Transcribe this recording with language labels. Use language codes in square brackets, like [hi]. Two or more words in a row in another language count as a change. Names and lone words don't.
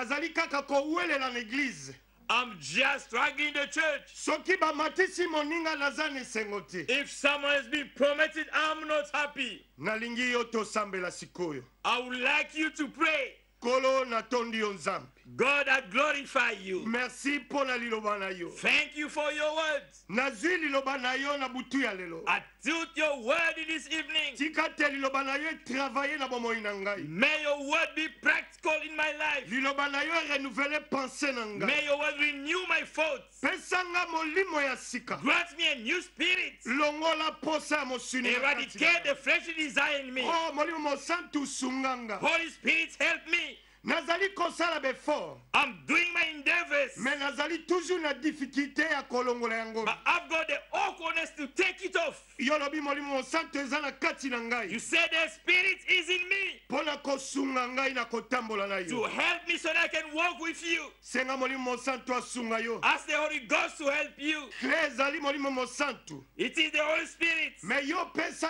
[en] I'm just struggling the church. If someone has been promoted, I'm not happy. I would like you to pray. God, I glorify you. [fr] Merci pour la [ln] liloba na yo. [en] Thank you for your words. [ln] Nazwi liloba na yo na butu ya lelo. [en] I took your word in this evening. [ln] Tika te liloba na yo travailler na bomoi na ngai. [en] May your word be practical in my life. [ln] Liloba na yo renouveler pensée na ngai. [en] May your word renew my thoughts. [ln] Pesanga molimo ya sika. [en] Grant me a new spirit. [ln] Longola posa mosuni. [en] Eradicate the fleshly desire in me. [ln] Oh, molimo mo santu sunganga. [en] Holy Spirit, help me. [ln] Nazali kosala befort. [en] I'm doing my endeavors. [ln] Mais nazali toujours na difficulté ya kolongola yango. [en] But I've got the awkwardness to take it off. [ln] Yolobi molimo santo eza na kati na ngai. [en] You said the spirit is in me. [ln] Pona kosunga ngai na kotambola na yo. [en] To help me so that I can walk with you. [ln] Senga molimo santo asunga yo. [en] Ask the Holy Ghost to help you. [ln] Ezali molimo santo. [en] It is the Holy Spirit. [ln] Mais yo pesa